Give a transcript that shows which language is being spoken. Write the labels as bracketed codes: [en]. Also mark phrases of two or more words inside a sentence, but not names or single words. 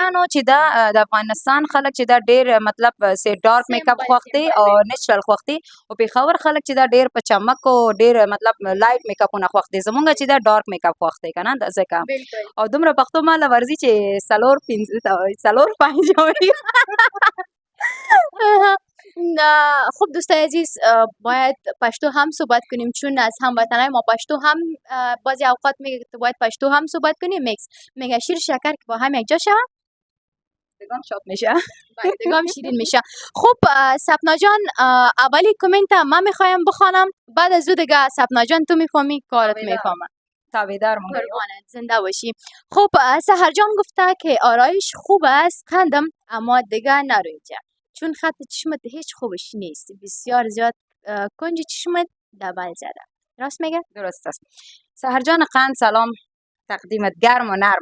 [ps] چې د افغانستان خلک چې دا ډېر مطلب سي [en] dark make up [ps] خوښ دي او نیچرل خوښ دي، او پېښور خلک چې دا ډېر په چمک او ډېر مطلب [en] light make ups [ps] خوښ دي. زمونږ چې دا [en] dark make up [ps] خوښ دی که نه ځکه او دومره پښتو ماله ورځي چې څلور پنځه [fa] خب دوستای عزیز، باید پشتو هم صحبت کنیم چون از هموطنای ما پشتو هم بعضی اوقات میگه که باید پشتو هم صحبت کنیم. میگه شیر شکر که با هم یک جا شون دگام شاد میشه، دگام شیرین میشه. خب سپنا جان اولی کامنت من میخوایم بخوانم، بعد از او دیگه سپنا جان تو میفهمی کارت میفهمه. [ps] تابعدار مونږ [fa] زنده باشی. خب سحر جان گفته که آرایش خوب است قندم، اما دیگه نرو اینجا چون خط چشمت هیچ خوبش نیست، بسیار زیاد کنج چشمت دبل زده. راست میگه؟ درست است. سحر جان قند سلام، تقدیمت گرم و نرم.